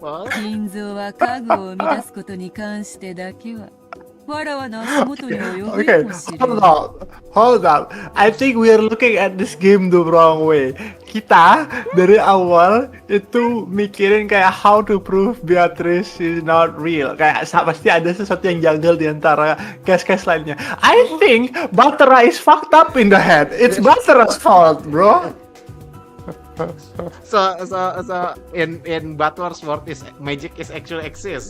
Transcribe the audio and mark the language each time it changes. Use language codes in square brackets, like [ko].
[ja] 金蔵は家具を生み出すことに関してだけはわらわの足元に及ぶ [en] Okay, [ja] かもしれ [en] hold [ja] ない。 [en] up, hold up. I think we are looking at this game the wrong way. [id] Kita dari awal itu mikirin kayak [en] how to prove Beatrice is not real. [id] Kayak pasti ada sesuatu yang janggal di antara case-case lainnya. [en] I think Batara is fucked up in the head. It's Batara's fault, bro. So in Butler's world is magic is actually exists.